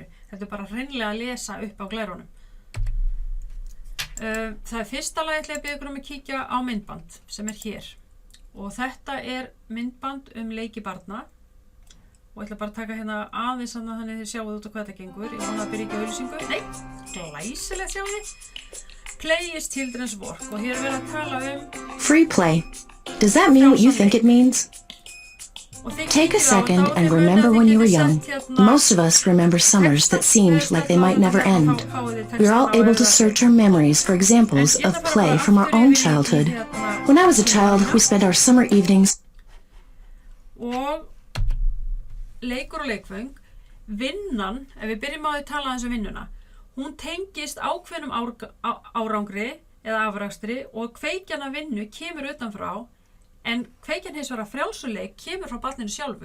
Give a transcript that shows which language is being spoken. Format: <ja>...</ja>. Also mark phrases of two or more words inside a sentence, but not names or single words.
<is>Þetta er bara hreinlega að lesa upp á glærunum. Það er fyrsta lagi ætla ég að biðja ykkur að kíkja á myndband sem er hér. Og þetta er myndband leiki barna. Og ég ætla bara að taka hérna aðeins þannig þið sjáuð út á hvað þetta gengur. Ég vona að byrja ekki auglýsingu. Nei, glæsilegt sjáuð þið.</is> <en>Play is children's work.</en> <is>Og hér er verið að tala</is> <en>Free play. Does that mean what you think it means? Take a second and remember when you were young. Most of us remember summers that seemed like they might never end. We're all able to search our memories for examples of play from our own childhood. When I was a child, we spent our summer evenings.</en> <is>Og leikur og leikföng, vinnan, ef við byrjum á því að tala aðeins vinnuna, hún tengist ákveðnum árangri eða afrakstri og kveikjan af vinnu kemur utanfrá, en kveikjan hins vegar af frjálsuleik kemur frá barninu sjálfu.</is>